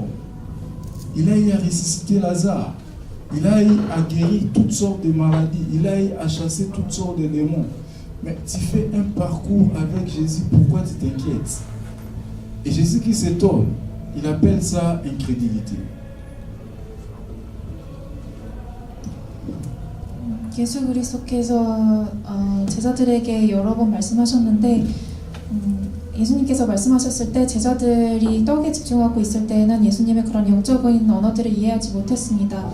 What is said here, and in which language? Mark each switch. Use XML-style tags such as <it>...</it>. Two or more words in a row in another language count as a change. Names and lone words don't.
<fr>Il a eu à ressusciter Lazare. Il a eu à guérir toutes sortes de maladies. Il a eu à chasser toutes sortes de démons. Mais tu fais un parcours avec Jésus, pourquoi tu t'inquiètes? Et Jésus-Christ s'étonne. Il appelle ça incrédulité.</fr> <ko>예수 그리스도께서 제자들에게 여러 번 말씀하셨는데 예수님께서 말씀하셨을 때 제자들이 떡에 집중하고 있을 때에는 예수님의 그런 영적인 언어들을 이해하지 못했습니다.</ko>